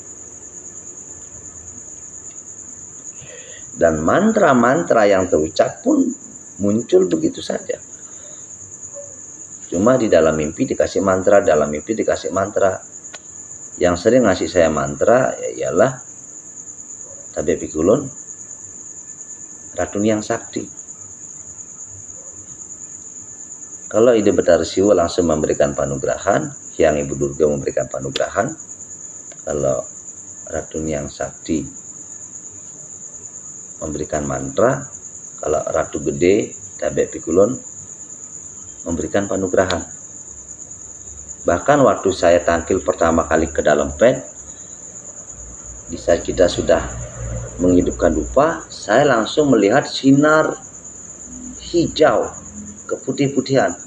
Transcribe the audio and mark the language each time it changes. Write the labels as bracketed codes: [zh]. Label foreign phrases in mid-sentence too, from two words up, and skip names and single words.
[id] Dan mantra-mantra yang terucap pun muncul begitu saja. Cuma di dalam mimpi dikasih mantra, dalam mimpi dikasih mantra. Yang sering ngasih saya mantra ya ialah Tabe Pikulun, Ratu Hyang Sakti. Kalau Ide Betara Siwa langsung memberikan panugrahan, Hyang Ibu Durga memberikan panugrahan. Kalau Ratu Hyang Sakti memberikan mantra, kalau Ratu Gede Tabe Pikulun memberikan panugrahan. Bahkan waktu saya tampil pertama kali ke dalam pet, di saat kita sudah menghidupkan dupa, saya langsung melihat sinar hijau keputih-putihan.